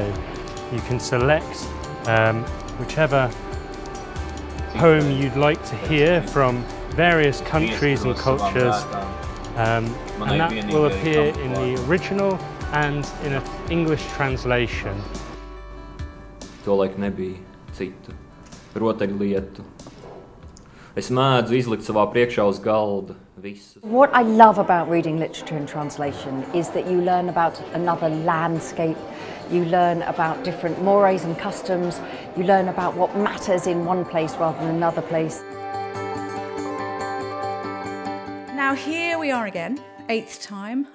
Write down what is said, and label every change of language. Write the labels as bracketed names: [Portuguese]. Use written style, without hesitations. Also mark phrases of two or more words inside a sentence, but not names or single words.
[English] You can select whichever poem you'd like to hear from various countries and cultures, and that will appear in the original and in an English translation. [Latvian] Tolaik nebija citu rotaļlietu. Es mēdzu izlikt savā priekšā uz galda visu. [English] What I love about reading literature in translation is that you learn about another landscape, you learn about different mores and customs, you learn about what matters in one place rather than another place. Now here we are again, 8th time.